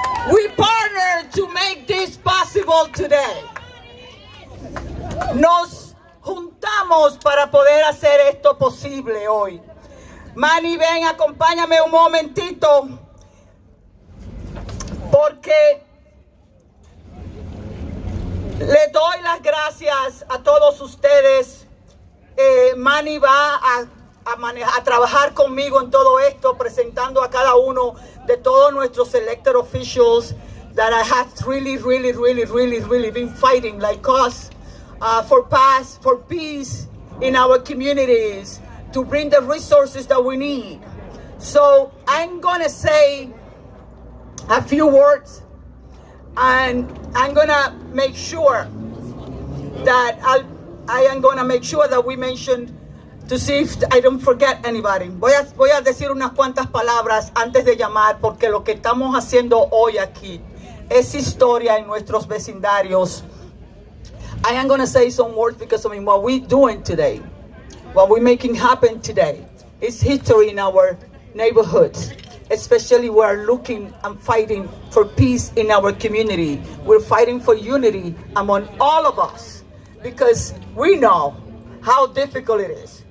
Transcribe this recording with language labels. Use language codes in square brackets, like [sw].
[en] We partnered to make this possible today. [es] Nos juntamos para poder hacer esto posible hoy. Manny, ven, acompáñame un momentito, porque le doy las gracias a todos ustedes. Manny va a trabajar conmigo en todo esto, presentando a cada uno de todos nuestros [en] elected officials that I have really been fighting like us for peace in our communities, to bring the resources that we need. So I'm gonna say a few words, and I'm gonna make sure that I am gonna make sure that we mention, to see if I don't forget anybody. [es] Voy a decir unas cuantas palabras antes de llamar, porque lo que estamos haciendo hoy aquí es historia en nuestros vecindarios. [en] I am going to say some words because I mean what we're doing today, what we're making happen today, is history in our neighborhoods. Especially we are looking and fighting for peace in our community. We're fighting for unity among all of us, because we know how difficult it is.